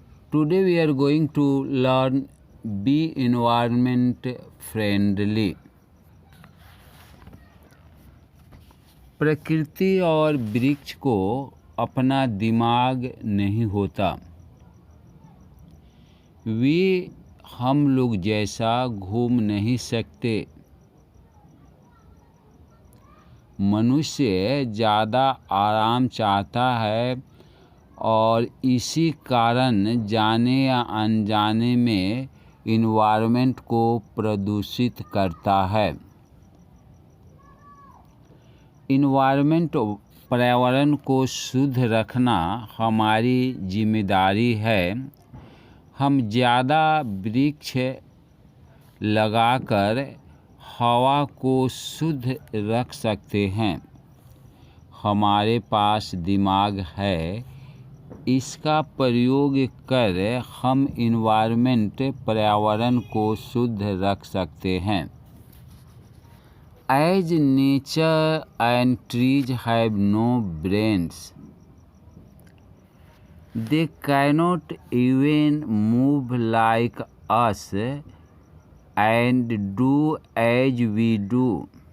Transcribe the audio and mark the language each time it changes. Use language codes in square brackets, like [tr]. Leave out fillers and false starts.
[en] Today we are going to learn be environment friendly. [hi] प्रकृति और वृक्ष को अपना दिमाग नहीं होता। वे हम लोग जैसा घूम नहीं सकते। मनुष्य ज़्यादा आराम चाहता है और इसी कारण जाने या अनजाने में इन्वायरमेंट को प्रदूषित करता है। इन्वायरमेंट पर्यावरण को शुद्ध रखना हमारी जिम्मेदारी है। हम ज़्यादा वृक्ष लगाकर हवा को शुद्ध रख सकते हैं। हमारे पास दिमाग है, इसका प्रयोग कर हम इन्वायरमेंट पर्यावरण को शुद्ध रख सकते हैं। [en] As nature and trees have no brains, they cannot even move like us and do as we do.